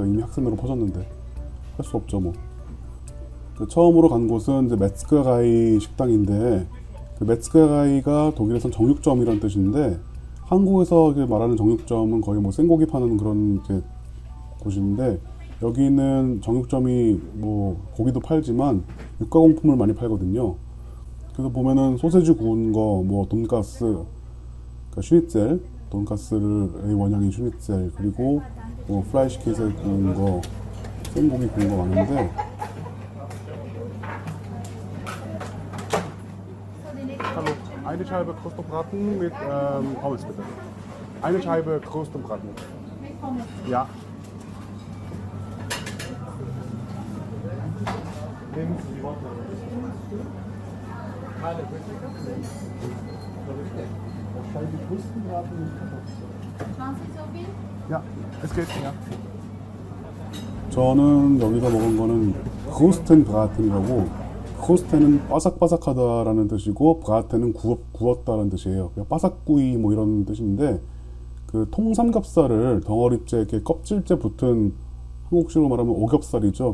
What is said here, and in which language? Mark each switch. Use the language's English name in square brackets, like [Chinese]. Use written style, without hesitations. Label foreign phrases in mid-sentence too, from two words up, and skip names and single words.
[Korean] 이미 학센으로 퍼졌는데 할 수 없죠 뭐. 처음으로 간 곳은 이제 메츠가가이 식당인데, 그 메츠가가이가 독일에선 정육점이란 뜻인데, 한국에서 말하는 정육점은 거의 뭐 생고기 파는 그런 이제 곳인데, 여기는 정육점이 뭐 고기도 팔지만 육가공품을 많이 팔거든요. 그래서 보면은 소세지 구운 거, 뭐 돈가스, 그러니까 슈니첼, 돈가스의 원형인 슈니첼, 그리고 뭐 프라이시käse 구운 거, 생고기 구운 거 많은데, [German] Hallo, eine Scheibe Krustenbraten mit Pommes bitte. Eine Scheibe Krustenbraten. Ja. Nehmen Sie die Worte. Scheibe Krustenbraten mit Kartoffeln. 20 so viel? Ja, es geht, ja. [Korean] 저는 여기서 먹은 거는 크루스텐브라텐이라고, 크루스텐은 바삭바삭하다라는 뜻이고 브라텐은 구웠다라는 뜻이에요. 그냥 바삭구이 뭐 이런 뜻인데, 그 통삼겹살을 덩어리째 이렇게 껍질째 붙은, 한국식으로 말하면 오겹살이죠.